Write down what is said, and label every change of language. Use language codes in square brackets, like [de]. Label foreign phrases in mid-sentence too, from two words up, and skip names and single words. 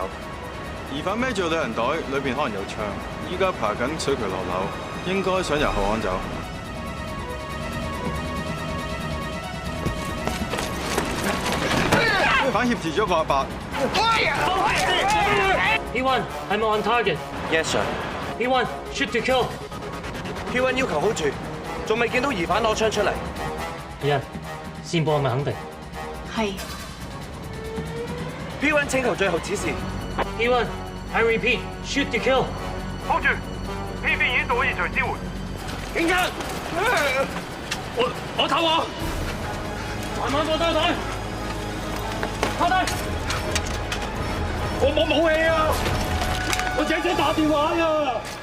[yue] 疑犯孭住旅行袋，裏邊可能有槍。依家爬緊水渠落樓，應該想由後巷走。犯挾持咗個阿伯。 P1 係咪 [en] on target？ Yes sir。 P1 shoot to kill。 [yue] P1 要求 hold 住，仲未見到疑犯攞槍出嚟。人線報係咪肯定？係。 P1 請求最後指示。 [en] P1，I repeat，shoot to kill。 [yue] hold 住 ，PB 已經到咗現場支援。警察，我頭我，慢慢放低佢，趴低。我冇武器啊！我只想打電話啊！